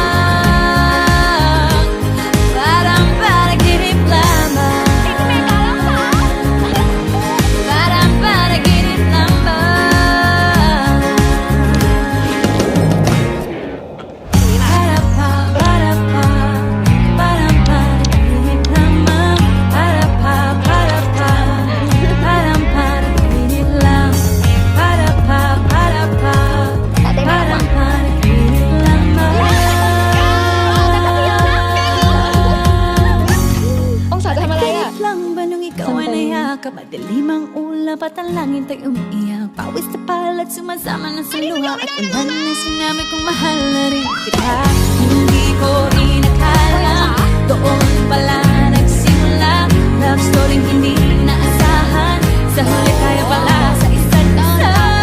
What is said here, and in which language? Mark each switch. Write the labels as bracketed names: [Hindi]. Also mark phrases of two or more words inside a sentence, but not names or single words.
[Filipino] Parang panaginip lamang Parang panaginip lamang Para pa, parang panaginip lamang Para pa, parang panaginip lang Para pa, parang panaginip lamang [Thai] องศาจะทำอะไรอ่ะ [Filipino] Lang ba nung ikaw ay nayakap Madilim ang ulap at ang langit ay umiiyak Pawis na palat sumasama na sa luha At ulan na sinabi kong mahal na rin kita Hindi ko inakala Doon pala nagsimula [English] Love story [Filipino] hindi naasahan Sa huli tayo pala sa isa't isa